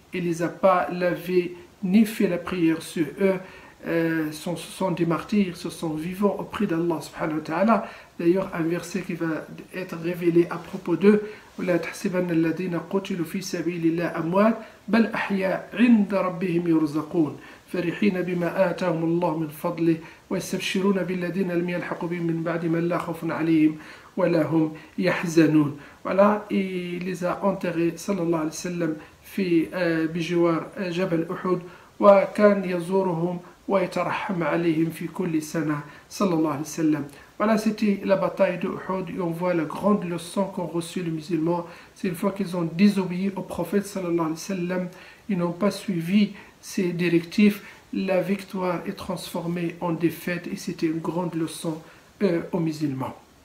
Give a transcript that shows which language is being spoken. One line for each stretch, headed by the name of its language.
French: Il les a pas lavés ni fait la prière sur eux. Ce sont des martyrs, ce sont vivants auprès d'Allah
Arabic: subhanahu wa ta'ala.
French: D'ailleurs, un verset qui va être révélé à propos d'eux:
Arabic: وَلَا تَحْسَبَنَّ الَّذِينَ قُتِلُوا فِي سَبِيلِ اللَّهِ أَمْوَاتٌ بَلْ أَحْيَاءٌ عِندَ رَبِّهِمْ يُرْزَقُونَ فَرِحِينَ بِمَا آتَاهُمُ اللَّهُ مِنْ فَضْلِهِ وَيَسْتَبْشِرُونَ بِالَّذِينَ لَمْ يَلْحَقُوا بِهِم مِنْ بَعْدِ مَا لَا خَوْفٌ عَلَيْهِمْ وَلَا هُمْ يَحْزَنُونَ.
French: Voilà, et il les a enterrés
Arabic: sallallahu alayhi wa sallam في بجوار جبل أحد وكان يزورهم ويترحم عليهم في كل سنة صلى الله عليه وسلم.
French: Voilà, c'était la bataille de Uhud et on voit la grande leçon qu'ont reçu les musulmans. C'est une fois qu'ils ont désobéi au prophète
Arabic: sallallahu alayhi wa sallam,
French: ils n'ont pas suivi ses directives, la victoire est transformée en défaite et c'était une grande leçon aux musulmans.